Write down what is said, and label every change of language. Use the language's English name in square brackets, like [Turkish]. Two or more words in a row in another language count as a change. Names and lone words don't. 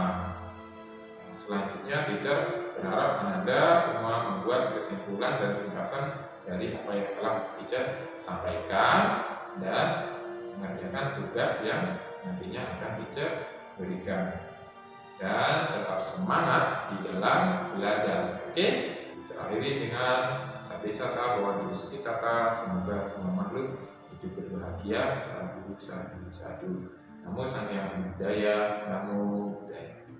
[Indonesian] Selanjutnya teacher berharap Anda semua membuat kesimpulan dan ringkasan dari apa yang telah teacher sampaikan dan mengerjakan tugas yang nantinya akan teacher berikan, dan tetap semangat di dalam belajar. Oke, teacher akhiri dengan [Pali] Sabi-sata Bhawantu Sukhitata. [Indonesian] Semoga semua makhluk hidup berbahagia. [Pali] Sadu, sadu, sadu. Namo Sang Hyang Budaya, Namo Buddhaya.